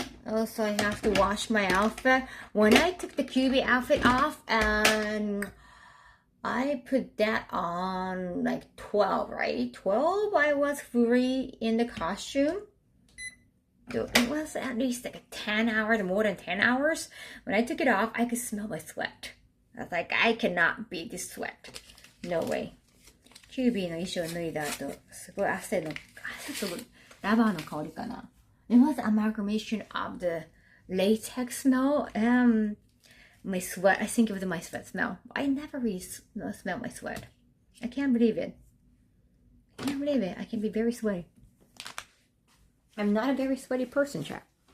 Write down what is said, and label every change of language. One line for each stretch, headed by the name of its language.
English: Also, I have to wash my outfit. When I took the QB outfit off and I put that on like 12, right? 12, I was fully in the costume. So it was at least like 10 hours, more than 10 hours. When I took it off, I could smell my sweat. I was like, I cannot beat this sweat. No way.
Japanese: QB の衣装を脱いだ後、すごい汗とラバーの香りかな。
English: It was an amalgamation of the latex smell and my sweat. I think it was my sweat smell. I never really smelled my sweat. I can't believe it. I can be very sweaty. I'm not a very sweaty person, chat.